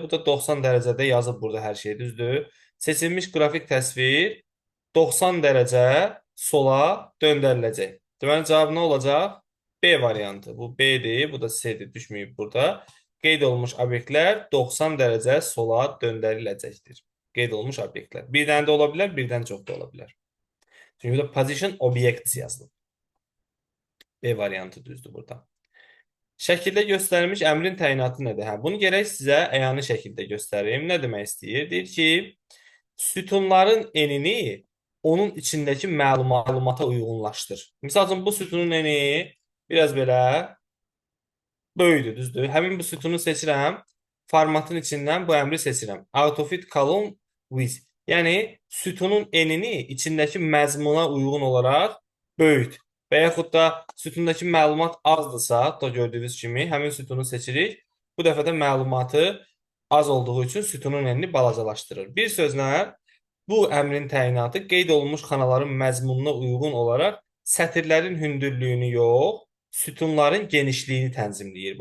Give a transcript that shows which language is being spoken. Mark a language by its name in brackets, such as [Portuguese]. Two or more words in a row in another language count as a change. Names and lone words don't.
[Azerbaijani] Bu da 90 dərəcədə yazıb burada hər şey düzdür. Seçilmiş qrafik təsvir 90 dərəcə sola döndəriləcək. Deməli cavab nə olacaq? B variantı. Bu B-dir, bu da C-dir. Düşməyib burada. Qeyd olunmuş obyektlər 90 dərəcə sola döndəriləcəkdir. Qeyd olunmuş obyektlər. Bir dənə də ola bilər, birdən çox da ola bilər. Çünki burada [English] position objects [Azerbaijani] yazılıb. B variantı düzdür burada. Şəkildə göstərilmiş əmrin təyinatı nədir? Hə, bunu gərək sizə əyani şəkildə göstərim. Nə demək istəyir? Deyir ki, sütunların enini onun içindəki məlumata uyğunlaşdır. Misal üçün, bu sütunun eni biraz belə böyüdür, düzdür? Həmin bu sütunu seçirəm. Formatın içindən bu əmri seçirəm. [English] Autofit column with. [Azerbaijani] Yəni, sütunun enini içindəki məzmuna uyğun olaraq böyüt. Və yaxud da sütundakı məlumat azdırsa, da gördüyünüz kimi, həmin sütunu seçirik. Bu dəfə də məlumatı az olduğu üçün sütunun enini balacalaşdırır. Bir sözlə, bu əmrin təyinatı qeyd olunmuş xanaların məzmununa uyğun olaraq sətirlərin hündürlüyünü yox, sütunların genişliyini tənzimləyir.